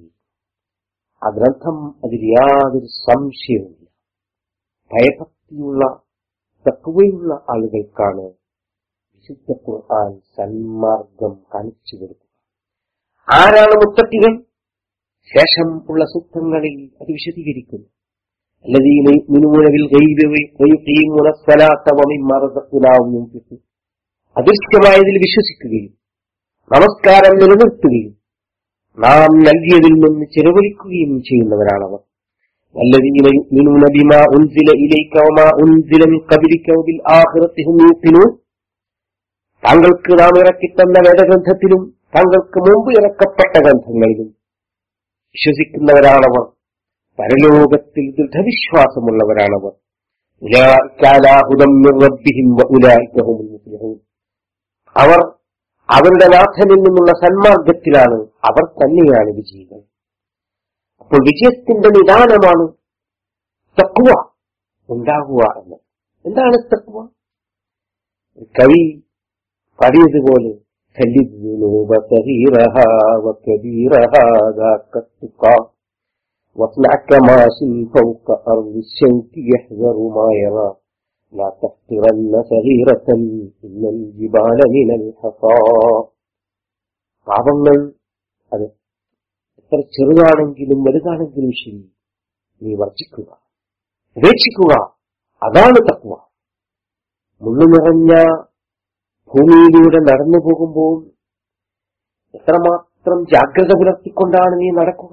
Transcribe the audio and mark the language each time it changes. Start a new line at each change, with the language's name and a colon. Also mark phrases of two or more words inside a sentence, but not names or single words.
Malayalam: ആ ഗ്രന്ഥം അതിൽ യാതൊരു സംശയവുമില്ല. ഭയഭക്തിയുള്ള തഖ്വയുള്ള ആളുകൾക്കാണ് വിശുദ്ധ ഖുർആൻ സന്മാർഗം കാണിച്ചു കൊടുക്കുക. ആരാണ് മുത്തഖികൾ? ശേഷം ഉള്ള സൂക്തങ്ങളിൽ അത് വിശദീകരിക്കുന്നു.
Arabic: الذين يؤمنون بالغيب ويقيمون الصلاة ومما رزقناهم ينفقون.
Malayalam: അദൃശ്യമായതിൽ വിശ്വസിക്കുകയും നമസ്കാരം നിലനിർത്തുകയും നാം നൽകിയതിൽ നിന്ന് ചെലവഴിക്കുകയും ചെയ്യുന്നവരാണവർ.
Arabic: الذين يؤمنون بما أنزل إليك وما أنزل من قبلك وبالآخرة هم يوقنون.
Malayalam: താങ്കൾക്ക് നാം ഇറക്കിത്തന്ന വേദഗ്രന്ഥത്തിലും താങ്കൾക്ക് മുമ്പ് ഇറക്കപ്പെട്ട ഗ്രന്ഥങ്ങളിലും വിശ്വസിക്കുന്നവരാണവർ. പരലോകത്തിൽ ദൃഢവിശ്വാസമുള്ളവരാണവർ. അവർ അവരുടെ നാഥനിൽ നിന്നുള്ള സന്മാർഗത്തിലാണ്. അവർ തന്നെയാണ് വിജയികൾ. അപ്പോൾ വിജയത്തിന്റെ നിദാനമാണ് തഖ്വ ഉണ്ടാകുക എന്ന്. എന്താണ് തഖ്വ? കവി പാടിയതുപോലെ
Arabic: واصنع كماش فوق أرض الشوك يحذر ما يرى لا تحقرن صغيرة إن الجبال من الحصى.
Malayalam: പാപങ്ങൾ അത് എത്ര ചെറുതാണെങ്കിലും വലുതാണെങ്കിലും ശരി നീ വർജിക്കുക, ഉപേക്ഷിക്കുക. അതാണ് തഖ്വ. മുള്ളു നിറഞ്ഞ ഭൂമിയിലൂടെ നടന്നു പോകുമ്പോൾ എത്രമാത്രം ജാഗ്രത പുലർത്തിക്കൊണ്ടാണ് നീ നടക്കുക.